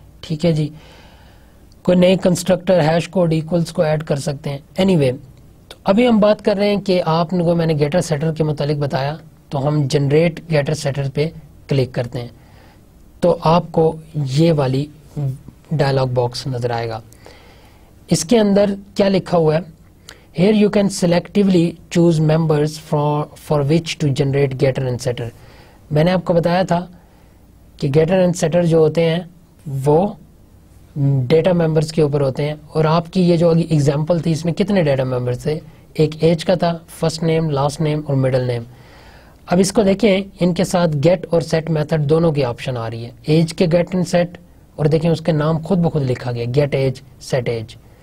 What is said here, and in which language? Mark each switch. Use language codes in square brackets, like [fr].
[ur] ٹھیک ہے جی, کوئی نئے کنسٹرکٹر, ہیش کوڈ, ایکولز کو ایڈ کر سکتے ہیں. اینی وے, تو ابھی ہم بات کر رہے ہیں کہ آپ کو میں نے گیٹر سیٹر کے متعلق بتایا, تو ہم جنریٹ گیٹر سیٹر پہ کلک کرتے ہیں تو آپ کو یہ والی ڈائلاگ باکس نظر آئے گا. اس کے اندر کیا لکھا ہوا ہے, [en] Here you can selectively choose members for which to generate getter and setter. [ur] میں نے آپ کو بتایا تھا کہ getter and setter جو ہوتے ہیں وہ ڈیٹا ممبرس کے اوپر ہوتے ہیں, اور آپ کی یہ جو ایگزامپل تھی اس میں کتنے ڈیٹا ممبرس تھے, ایک ایج کا تھا, فرسٹ نیم, لاسٹ نیم اور مڈل نیم. اب اس کو دیکھیں, ان کے ساتھ گیٹ اور سیٹ میتھڈ دونوں کی آپشن آ رہی ہے, ایج کے گیٹ اینڈ سیٹ, اور دیکھیں اس کے نام خود بخود لکھا گیا, گیٹ ایج, سیٹ ایج.